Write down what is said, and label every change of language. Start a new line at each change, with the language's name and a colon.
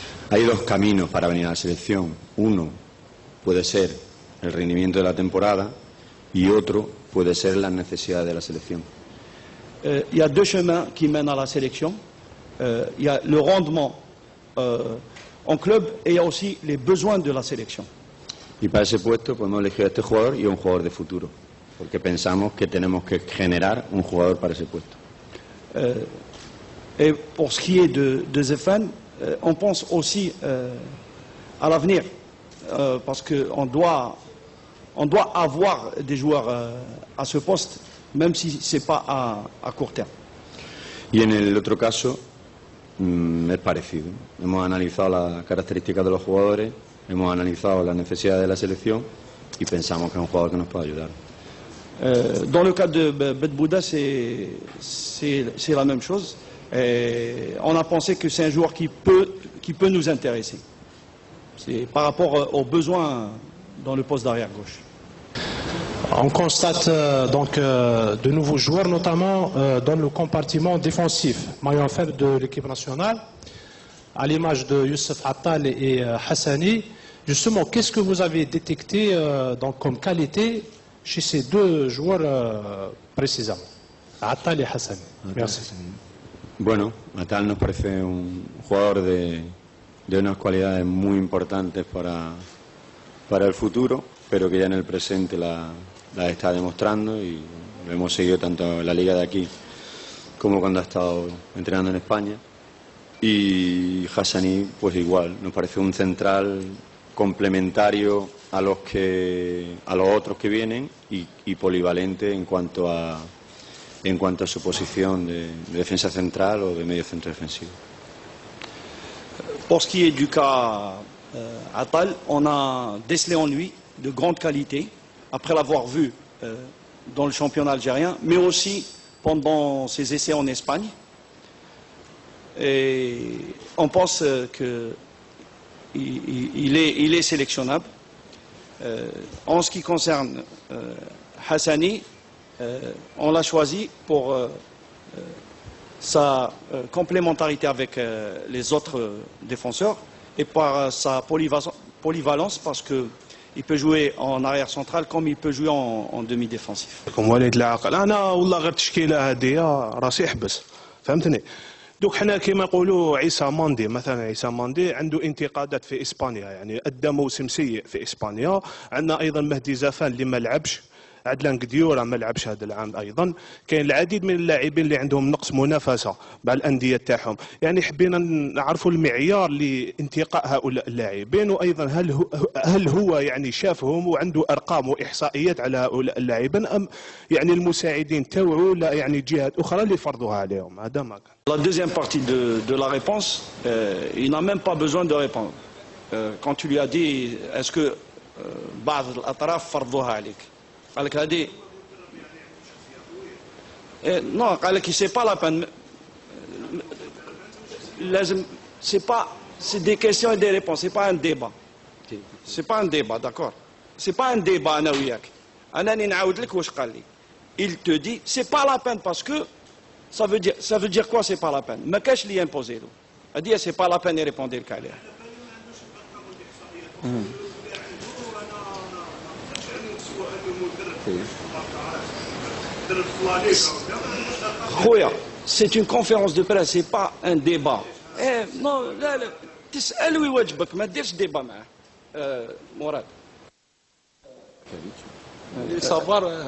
Spanish: Hay 2 caminos para venir a la selección. Uno puede ser el rendimiento de la temporada y otro puede ser las necesidades de la selección.
French: Il y a 2 chemins qui mènent à la sélection. Il y a le rendement en club et il y a aussi les besoins de la sélection.
Spanish: Y para ese puesto pues hemos elegido a este jugador y a un jugador de futuro, porque pensamos que tenemos que generar un jugador para ese puesto.
French: Et pour ce qui est de Zefen, on pense aussi à l'avenir, parce qu'on doit avoir des joueurs à ce poste, même si ce n'est pas à court terme.
Spanish: Y en el otro caso es parecido. Hemos analizado las características de los jugadores, hemos analizado las necesidades de la selección y pensamos que es un jugador que nos puede ayudar.
French: Dans le cas de Bedbouda, c'est la même chose. On a pensé que c'est un joueur qui peut nous intéresser. C'est par rapport aux besoins dans le poste d'arrière gauche. On constate donc de nouveaux joueurs, notamment dans le compartiment défensif, maillon faible de l'équipe nationale, à l'image de Youssef Attal et Hassani. Justement, qu'est-ce que vous avez détecté donc, comme qualité chez ces 2 joueurs précisément, Attal et Hassani? Merci.
Spanish: Bueno, Attal nos parece un jugador de unas cualidades muy importantes para el futuro, pero que ya en el presente la está demostrando y lo hemos seguido tanto en la liga de aquí como cuando ha estado entrenando en España. Y Hassani, pues igual, nos parece un central complementario a los otros que vienen y polivalente en cuanto a su posición de defensa central o de medio centro defensivo.
French: Pour ce qui est du cas Attal, on a décelé en lui de grandes qualités, après l'avoir vu dans le championnat algérien, mais aussi pendant ses essais en Espagne. Et on pense qu'il est sélectionnable. En ce qui concerne Hassani, on l'a choisi pour sa complémentarité avec les autres défenseurs et par sa polyvalence parce qu'il peut jouer en arrière central comme il peut jouer en demi-défensif.
Arabic: كم وليد العاقل انا والله غير التشكيله هذه راسي يحبس فهمتني. دوك حنا كيما نقولوا عيسى ماندي مثلا، عيسى ماندي عنده انتقادات في اسبانيا، يعني ادى موسم سيء في اسبانيا. عندنا ايضا مهدي زفان اللي ما لعبش، عدلان قديورة ما لعبش هذا العام ايضا. كاين العديد من اللاعبين اللي عندهم نقص منافسه مع الانديه تاعهم، يعني حبينا نعرفوا المعيار لانتقاء هؤلاء اللاعبين، وايضا هل هو يعني شافهم وعنده ارقام واحصائيات على هؤلاء اللاعبين، ام يعني المساعدين تاوعوا لا يعني جهات اخرى اللي فرضوها عليهم. هذا ما كان.
French: La deuxième partie de la réponse, il n'a même pas besoin de répondre. Quand tu lui as dit, est-ce que
Arabic: بعض الأطراف فرضوها عليك؟ قال لك هذه
French: non,
Arabic: قال لك
French: c'est pas la peine.
Arabic: لازم
French: c'est des questions et des réponses, c'est pas un débat. C'est pas un débat, d'accord? C'est pas un débat
Arabic: أنا وياك. أنا نعاود لك واش قال لي.
French: Il te dit c'est pas la peine parce que ça veut dire quoi c'est pas la peine.
Arabic: ما كاش لي imposer له.
French: a dit c'est pas la peine de répondre
Arabic: لك عليها. خويا
French: c'est une conférence de presse, c'est pas un débat.
Arabic: Non, لا تسأل ويواجبك ما ديرش ديبا معاه. مراد
French: savoir